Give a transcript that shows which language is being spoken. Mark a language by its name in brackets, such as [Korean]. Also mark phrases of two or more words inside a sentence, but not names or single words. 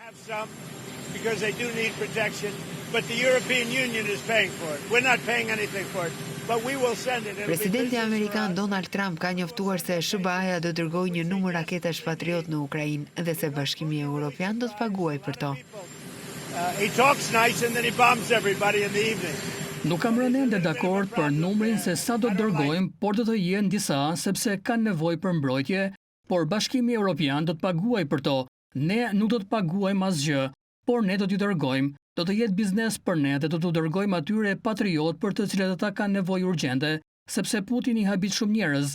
[English] Because they do need protection, but the European Union is paying for it. We're not paying anything for it, but we will send it. [Albanian] Presidenti amerikan Donald Trump ka njoftuar se SBA-ja do dërgojë një numër raketash Patriot në Ukrainë dhe se Bashkimi Evropian do të paguajë për to. [English] He talks nice and then he bombs everybody in the evening. [Albanian] Nuk kam rënë ende dakord për numrin se sa do të dërgojmë, por do të jenë disa sepse kanë nevojë për mbrojtje, por Bashkimi Evropian do të paguajë për to. Ne nuk do të paguajmë asgjë, por ne do t'ju dërgojmë. Do të jetë biznes për ne dhe do t'u dërgojmë atyre patriot për të cilët ata kanë nevojë urgjente, sepse Putin i habit shumë njerëz.